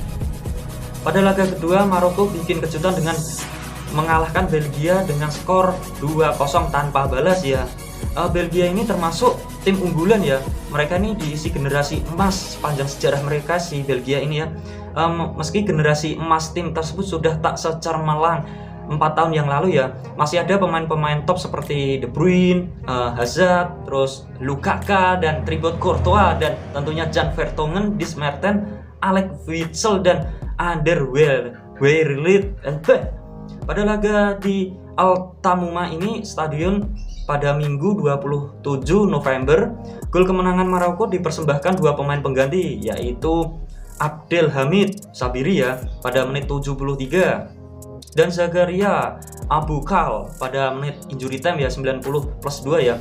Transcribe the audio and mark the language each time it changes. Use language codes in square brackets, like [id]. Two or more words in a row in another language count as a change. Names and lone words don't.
[id] Pada laga kedua, Maroko bikin kejutan dengan mengalahkan Belgia dengan skor 2-0 tanpa balas ya. Belgia ini termasuk tim unggulan ya. Mereka ini diisi generasi emas sepanjang sejarah mereka si Belgia ini ya. Meski generasi emas tim tersebut sudah tak secermelang 4 tahun yang lalu ya, masih ada pemain-pemain top seperti De Bruyne, Hazard, terus Lukaku dan Thibaut Courtois, dan tentunya Jan Vertonghen, Dries Mertens, Alex Witsel dan Alderweireld. Pada laga di Al Tamuma ini stadion pada Minggu 27 November, gol kemenangan Maroko dipersembahkan dua pemain pengganti, yaitu Abdelhamid Sabiri ya pada menit 73 dan Zakaria Aboukal pada menit [en] injury time [id] ya 90+2 ya.